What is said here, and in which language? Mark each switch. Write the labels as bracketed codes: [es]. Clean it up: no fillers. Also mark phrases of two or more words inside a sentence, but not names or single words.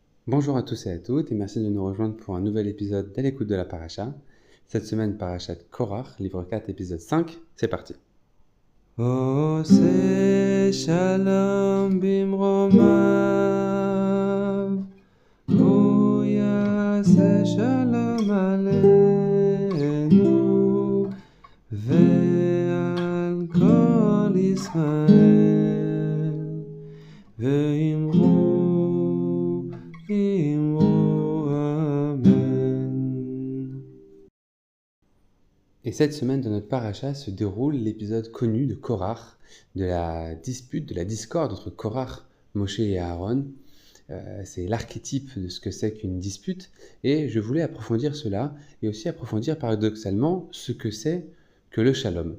[fr] Bonjour à tous et à toutes et merci de nous rejoindre pour un nouvel épisode d'À l'écoute de la Paracha. Cette semaine, Parachat Korach, livre 4, épisode 5. C'est parti. [he] עושה שלום במרומיו, הוא יעשה שלום עלינו ועל כל ישראל, ואמרו אמן. [fr] Et cette semaine, dans notre Paracha, se déroule l'épisode connu de Korach, de la dispute, de la discorde entre Korach, Moshe et Aaron. C'est l'archétype de ce que c'est qu'une dispute. Et je voulais approfondir cela et aussi approfondir paradoxalement ce que c'est que le shalom.